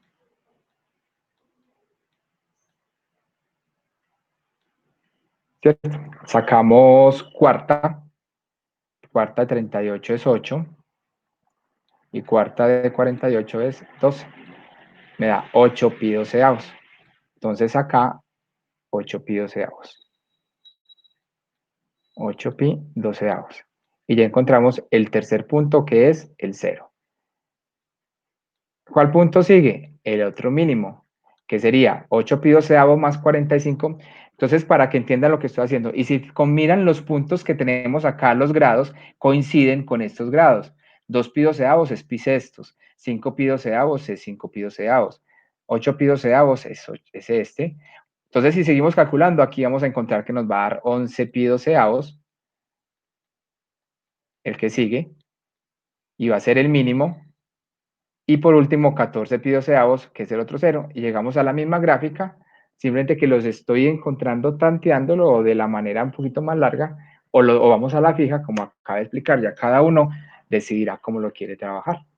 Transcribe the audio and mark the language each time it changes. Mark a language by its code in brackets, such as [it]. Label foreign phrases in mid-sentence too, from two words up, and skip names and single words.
[es] ¿Cierto? Sacamos cuarta. Cuarta de 38 es 8. Y cuarta de 48 es 12. Me da 8 pi doceavos. Entonces acá, 8 pi doceavos. 8 pi doceavos. Y ya encontramos el tercer punto, que es el 0. ¿Cuál punto sigue? El otro mínimo, que sería 8 pi doceavos más 45. Entonces, para que entiendan lo que estoy haciendo, y si miran los puntos que tenemos acá, los grados, coinciden con estos grados. 2 pi doceavos es pi sextos, 5 pi doceavos es 5 pi doceavos, 8 pi doceavos es este. Entonces, si seguimos calculando, aquí vamos a encontrar que nos va a dar 11 pi doceavos, el que sigue, y va a ser el mínimo. Y por último, 14 pi doceavos, que es el otro 0, y llegamos a la misma gráfica, simplemente que los estoy encontrando tanteándolo o de la manera un poquito más larga, o vamos a la fija, como acaba de explicar, ya cada uno decidirá cómo lo quiere trabajar.